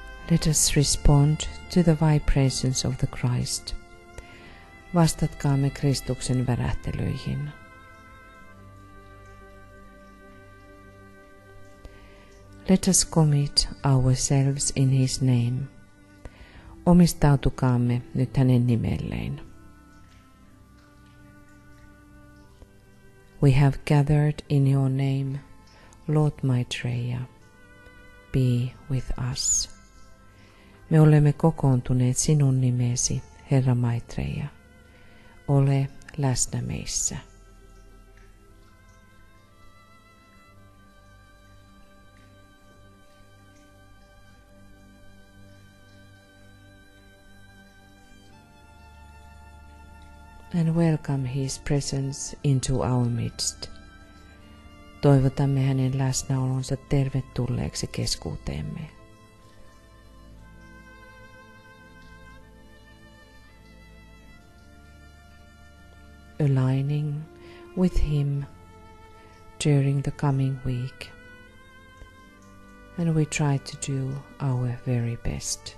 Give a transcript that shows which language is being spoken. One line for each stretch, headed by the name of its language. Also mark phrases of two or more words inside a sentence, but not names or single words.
English: Let us respond to the vibrations of the Christ.
Finnish: Vastatkaamme Kristuksen värähtelyihin.
English: Let us commit ourselves in his name.
Finnish: Omistautukaamme nyt hänen nimelleen.
English: We have gathered in your name, Lord Maitreya. Be with us.
Finnish: Me olemme kokoontuneet sinun nimesi, Herra Maitreya. Ole läsnä meissä.
English: And welcome his presence into our midst.
Finnish: Toivotamme hänen läsnäolonsa tervetulleeksi keskuuteemme.
English: Aligning with him during the coming week. And we try to do our very best.